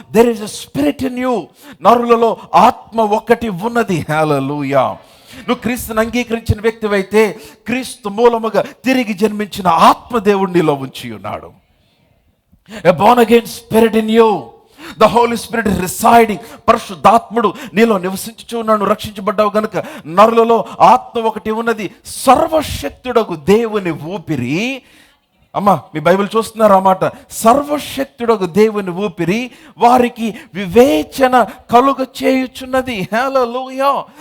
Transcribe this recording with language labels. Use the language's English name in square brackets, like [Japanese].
[English] There is a spirit in you. [Telugu] నరులలో ఆత్మ ఒకటి ఉన్నది. [English] Hallelujah. [Telugu] నువ్వు క్రీస్తుని అంగీకరించిన వ్యక్తివైతే క్రీస్తు మూలముగా తిరిగి జన్మించిన ఆత్మదేవుడు నీలో ఉంచి ఉన్నాడు. [English] A born again spirit in you. The Holy Spirit is residing. [Telugu] పరిశుద్ధాత్ముడు నీలో నివసించుచు ఉన్నాడు. రక్షించబడ్డావు గనుక నరులలో ఆత్మ ఒకటి ఉన్నది. సర్వశక్తుడగు దేవుని ఊపిరి అమ్మా మీ బైబిల్ చూస్తున్నారు అన్నమాట. సర్వశక్తుడగు దేవుని ఊపిరి వారికి వివేచన కలుగ చేయుచున్నది. హల్లెలూయా.